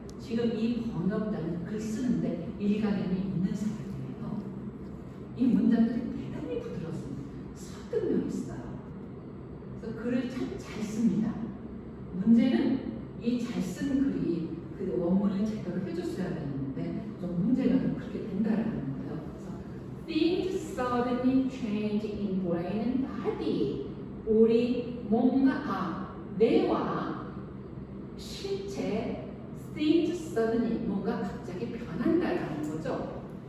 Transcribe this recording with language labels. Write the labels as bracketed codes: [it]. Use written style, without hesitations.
[ko] 지금 이 번역자는 글 쓰는데 일가견이 있는 사람이에요. 이 문장들이 대단히 부드럽습니다. 설득력 있어요. 그래서 글을 참 잘 씁니다. 문제는 이 잘 쓴 글이 그 원문을 제대로 해줬어야 되는데 좀 문제가 좀 그렇게 된다라는 거예요. [en] 그래서 things suddenly change in brain and body. [ko] 우리 뭔가 뇌와 실체 [en] things suddenly [ko] 뭔가 갑자기 변한다라는 거죠.